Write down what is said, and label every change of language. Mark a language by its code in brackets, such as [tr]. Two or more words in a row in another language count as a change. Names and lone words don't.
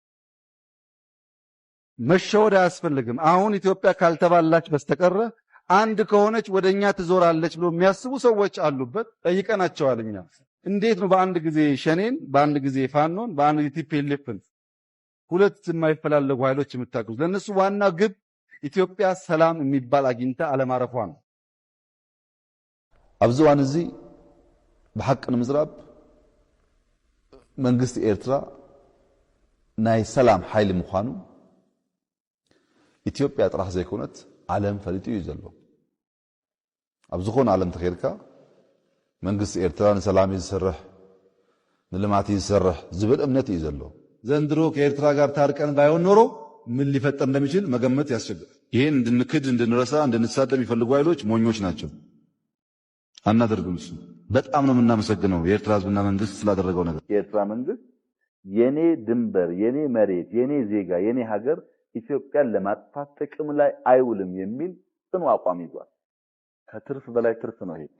[am] መሸወድ አያስፈልግም አሁን ኢትዮጵያ ካልተባላች በስተቀር አንድ ከሆነች ወደኛ ትዞራለች ብሎ የሚያስቡ ሰዎች አሉበት ጠይቀናቸዋልኛ እንዴት ነው በአንድ ጊዜ ሸኔን በአንድ ጊዜ ፋኖን በአንድ ጊዜ ቲፒኤልኤፍን ሁለት የማይፈላለጉ ኃይሎች የምታግዙ ለነሱ ዋና ግብ ኢትዮጵያ ሰላም የሚባል አግኝታ አለማረፏ ነው [ti] አብዝዋን እዚ በሐቅን ምዝራብ መንግስት ኤርትራ ናይ ሰላም ኃይል ምዃኑ ኢትዮጵያ ጥራሕ ዘይኮነት ዓለም ፈሊጡ እዩ ዘሎ ኣብዝኾነ ዓለም ተኸይድካ መንግስት ኤርትራ ንሰላም ይሰርሕ ንልማት ይሰርሕ ዝብል እምነት እዩ ዘሎ [am] ዘንድሮ ከኤርትራ ጋር ታርቀን ባይሆን ኖሮ ምን ሊፈጠር እንደሚችል መገመት ያስቸግራል ይሄን እንድንክድ እንድንረሳ እንድንሳደብ የሚፈልጉ ኃይሎች ሞኞች ናቸው አናደርግም እሱ በጣም ነው የምናመሰግነው የኤርትራ ህዝብና መንግስት ስላደረገው ነገር የኤርትራ መንግስት የኔ ድንበር የኔ መሬት የኔ ዜጋ የኔ ሀገር ኢትዮጵያን ለማጥፋት ጥቅም ላይ አይውልም የሚል ጽኑ አቋም ይዟል ከትርፍ በላይ ትርፍ ነው ይሄ